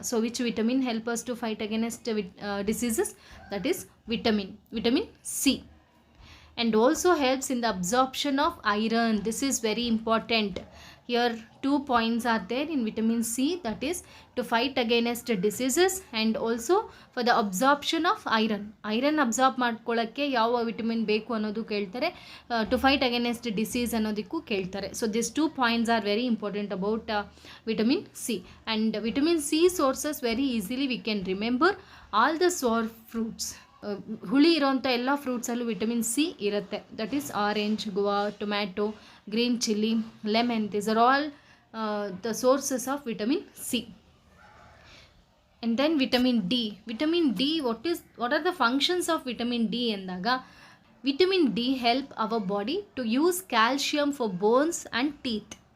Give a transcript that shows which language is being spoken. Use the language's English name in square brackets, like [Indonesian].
[English] So which vitamin helpers to fight against diseases? That is vitamin C. and also helps in the absorption of iron. This is very important. Here 2 points are there in vitamin C, that is to fight against diseases and also for the absorption of iron absorb [Kannada] ಮಾಡ್ಕೊಳ್ಳಕ್ಕೆ ಯಾವ vitamin ಬೇಕು ಅನ್ನೋದು ಕೇಳ್ತಾರೆ, [English] to fight against disease [Kannada] ಅನ್ನೋದಕ್ಕೂ ಕೇಳ್ತಾರೆ. [English] So these 2 points are very important about vitamin C. and vitamin C sources very easily we can remember all the sour fruits. [Kannada] ಹುಳಿ ಇರೋಂಥ ಎಲ್ಲ ಫ್ರೂಟ್ಸಲ್ಲೂ vitamin C ಇರುತ್ತೆ. [English] That is orange, guava, tomato, green chilli, lemon. These are all the sources of vitamin C. And then vitamin D what are the functions of vitamin D [Kannada] ಎಂದಾಗ, [English] Vitamin D help our body to use calcium for bones and teeth.